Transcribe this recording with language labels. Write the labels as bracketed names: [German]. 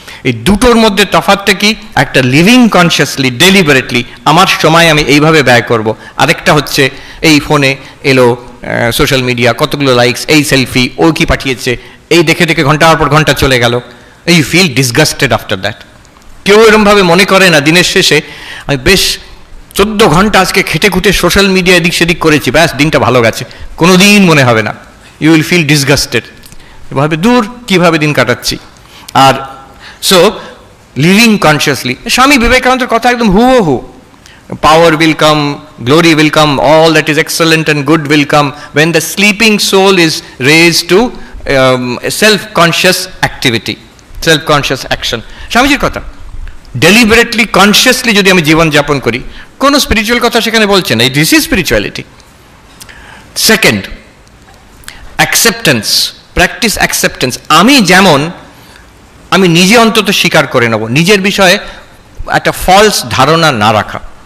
[Bangla] এই দুটোর মধ্যে তফাৎটা কি? একটা লিভিং কনসিয়াসলি, ডেলিবারেটলি আমার সময় আমি এইভাবে ব্যয় করব, আরেকটা হচ্ছে এই ফোনে এলো সোশ্যাল মিডিয়া, কতগুলো লাইকস, এই সেলফি, ও কি পাঠিয়েছে, এই দেখে দেখে ঘন্টার পর ঘন্টা চলে গেল, [English] এই feel disgusted after that. [Bangla] কেউ এরমভাবে মনে করে না দিনের শেষে আমি বেশ 14 ঘন্টা আজকে খেটে খুটে সোশ্যাল মিডিয়া এদিক সেদিক করেছি, ব্যাস দিনটা ভালো গেছে, কোনো দিন মনে হবে না। [English] you will feel disgusted, [Bangla] ভাবে দূর কীভাবে দিন কাটাচ্ছি। [English] আর so living consciously, [Bangla] স্বামী বিবেকানন্দের কথা একদম হু, [English] power will come, glory will come, all that is excellent and good will come when the sleeping soul is raised to self-conscious activity, self-conscious action. [Bangla] স্বামীজির কথা, ডেলিবারেটলি কনসিয়াসলি যদি আমি জীবন যাপন করি, কোনো স্পিরিচুয়াল কথা সেখানে বলছেন, এই [English] This is spirituality. Second, acceptance, practice acceptance. [Bangla] আমি যেমন, আমি নিজে অন্তত স্বীকার করে নেব, নিজের বিষয়ে একটা ফলস ধারণা না রাখা।